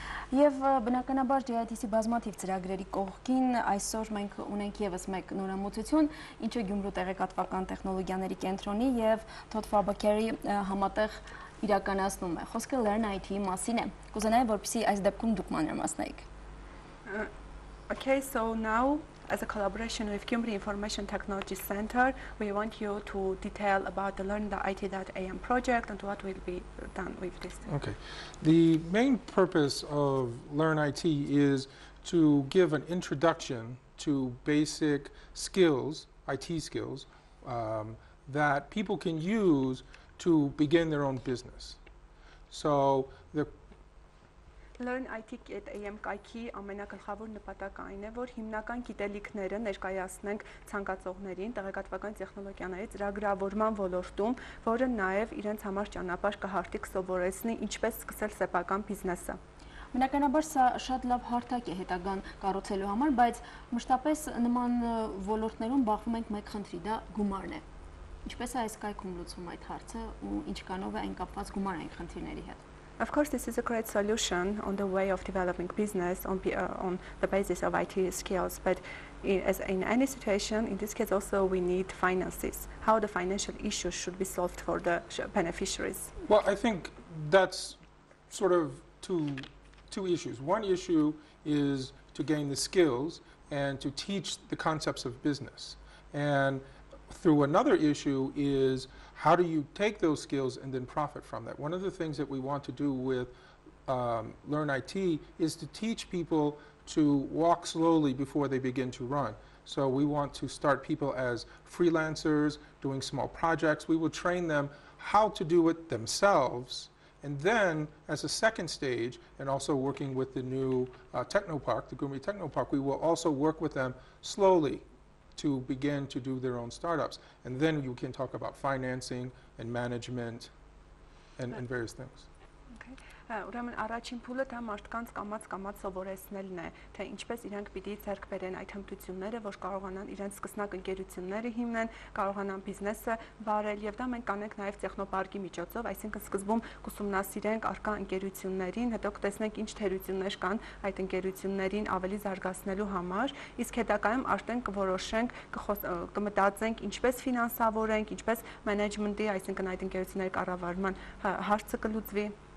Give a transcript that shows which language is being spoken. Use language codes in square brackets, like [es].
[hy] Եվ բնականաբար JITC բազմաթիվ ծրագրերի կողքին այսօր մենք ունենք եւս մեկ նորամուծություն, ինչը Գյումրու տեղեկատվական տեխնոլոգիաների կենտրոնի եւ Ֆեբըքըրի համատեղ իրականացնում է։ Խոսքը Learn IT-ի մասին է։ Կուզենայի, որպեսզի այս դեպքում դուք մանրամասնեիք։ [en] Okay, so now, as a collaboration with Gyumri Information Technology Center, we want you to detail about the Learn.IT.am project and what will be done with this. Okay. The main purpose of Learn IT is to give an introduction to basic skills, IT skills, that people can use to begin their own business. So the [hy] Learn IT.am կայքի ամենագլխավոր նպատակը այն է, որ հիմնական գիտելիքները ներկայացնենք ցանկացողներին տեղեկատվական տեխնոլոգիաների ծրագրավորման ոլորտում, որը նաև իրենց համար ճանապարհ կհարտի կսովորեցնի ինչպես սկսել սեփական բիզնեսը։ Բնականաբար սա շատ լավ հարթակ է հետագան կառուցելու համար, բայց մշտապես նման ոլորտներում բախվում ենք մեկ խնդրի, դա գումարն է։ Ինչպես է այս կայքում լուծվում այդ հարցը ու ինչքանով է այն կապված գումարային խնդիրների հետ։ [en] Of course, this is a great solution on the way of developing business on the basis of IT skills. But as in any situation, in this case also we need finances. How the financial issues should be solved for the beneficiaries? Well, I think that's sort of two issues. One issue is to gain the skills and to teach the concepts of business. And through another issue is how do you take those skills and then profit from that? One of the things that we want to do with Learn IT is to teach people to walk slowly before they begin to run. So we want to start people as freelancers, doing small projects. We will train them how to do it themselves. And then, as a second stage, and also working with the new Technopark, the Gyumri Technopark, we will also work with them slowly to begin to do their own startups. And then you can talk about financing and management and various things. Okay. [hy] Ուրեմն առաջին փուլը դա մարդկանց կամած սովորեցնելն է, թե ինչպես իրենք պիտի ձեռք բերեն այդ հմտությունները, որ կարողանան իրենց սկսնակ ընկերությունները հիմնեն, կարողանան բիզնեսը վարել, եւ դա մենք կանենք նաեւ տեխնոպարկի միջոցով, այսինքն սկզբում կուսումնասիրենք արկա ընկերություններին, հետո կտեսնենք ինչ թերություններ կան այդ ընկերություններին ավելի զարգացնելու համար, իսկ հետագայում արդեն կորոշենք, կմտածենք ինչպես ֆինանսավորենք, ինչպես մենեջմենտի, այսինքն այդ ընկերությունների կառավարման հարցը կլուծվի։